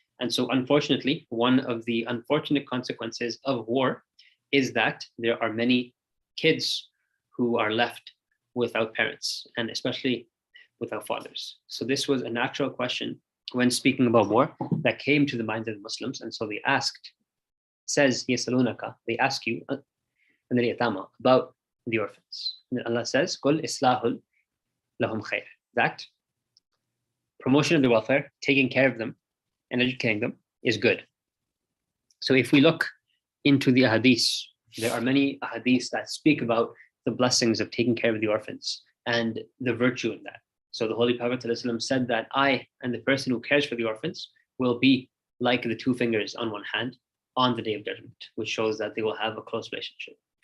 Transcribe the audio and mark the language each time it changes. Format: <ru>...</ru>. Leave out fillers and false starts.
<en>And so unfortunately, one of the unfortunate consequences of war is that there are many kids who are left without parents, and especially without fathers. So this was a natural question when speaking about war that came to the minds of the Muslims. And so they asked, says,</en> <ar>يَسَلُونَكَ,</ar> <en>they ask you about the orphans. And Allah says,</en> <ar>قُلْ إِصْلَاحٌ لَهُمْ خَيْرٌ,</ar> <en>that promotion of the welfare, taking care of them and educating them is good. So if we look into the ahadith, there are many ahadith that speak about the blessings of taking care of the orphans and the virtue in that. So the Holy Prophet ﷺ said that I and the person who cares for the orphans will be like the two fingers on one hand on the Day of Judgment, which shows that they will have a close relationship.</en>